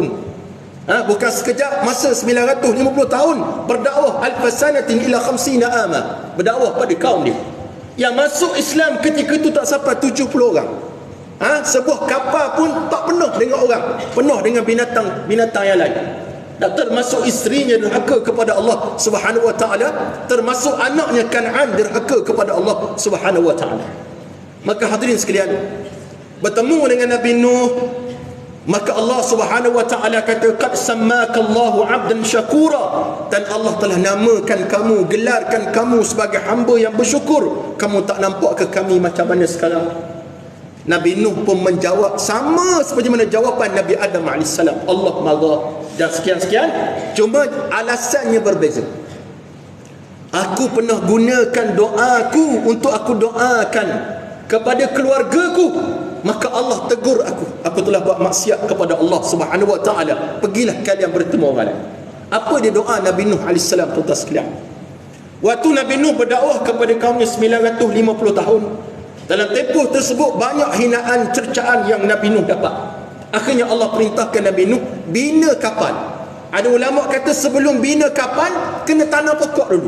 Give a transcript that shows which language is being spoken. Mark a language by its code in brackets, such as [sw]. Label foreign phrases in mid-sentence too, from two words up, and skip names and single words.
[ms] Bukan sekejap, masa 950 tahun berdakwah, [ar] ألف سنة إلا 50 عاما, [ms] berdakwah pada kaum dia. Yang masuk Islam ketika itu tak sampai 70 orang. Sebuah kapal pun tak penuh dengan orang, penuh dengan binatang yang lain. Dan termasuk isterinya derhaka kepada [ar] الله سبحانه وتعالى, [ms] termasuk anaknya Kan'an derhaka kepada [ar] الله سبحانه وتعالى. [ms] Maka hadirin sekalian, bertemu dengan Nabi Nuh, maka [ar] الله سبحانه وتعالى [ms] kata, [ar] قد سماك الله عبدا شكورا, [ms] dan Allah telah namakan kamu, gelarkan kamu sebagai hamba yang bersyukur. Kamu tak nampak ke kami macam mana sekarang? Nabi Nuh pun menjawab sama seperti mana jawapan Nabi Adam AS. Allah marah dan sekian-sekian. Cuma alasannya berbeza. Aku pernah gunakan doaku untuk aku doakan kepada keluargaku, maka Allah tegur aku telah buat maksiat kepada [ar] الله سبحانه وتعالى. [ms] Pergilah kalian bertemu orang lain. Apa dia doa Nabi Nuh AS, tuan-tuan sekalian? Waktu Nabi Nuh berdakwah kepada kaumnya 950 tahun, dalam tempoh tersebut banyak hinaan, cercaan yang Nabi Nuh dapat. Akhirnya Allah perintahkan Nabi Nuh bina kapal. Ada ulama kata sebelum bina kapal kena tanam pokok dulu.